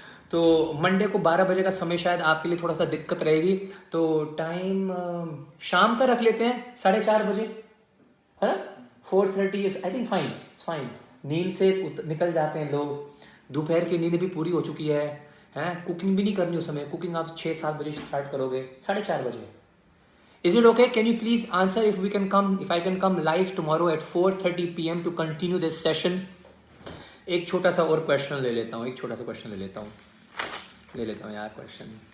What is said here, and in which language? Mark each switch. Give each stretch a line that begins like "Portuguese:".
Hindi: तो मंडे को 12 बजे का समय शायद आपके लिए थोड़ा सा दिक्कत रहेगी, तो टाइम शाम का रख लेते हैं, 4:30 बजे, है ना। 4:30
English: Is I think fine, it's fine.
Hindi: नींद से निकल जाते हैं लोग, दोपहर की नींद भी पूरी हो चुकी है, हैं, कुकिंग भी नहीं करनी उस समय, कुकिंग आप 6-7 बजे स्टार्ट करोगे, 4:30 बजे।
English: Is it okay? Can you please answer if we can come, if I can come live tomorrow at 4:30 p.m. to continue this session?
Hindi: एक छोटा सा और क्वेश्चन ले लेता हूँ, एक छोटा सा क्वेश्चन ले लेता हूँ यार क्वेश्चन।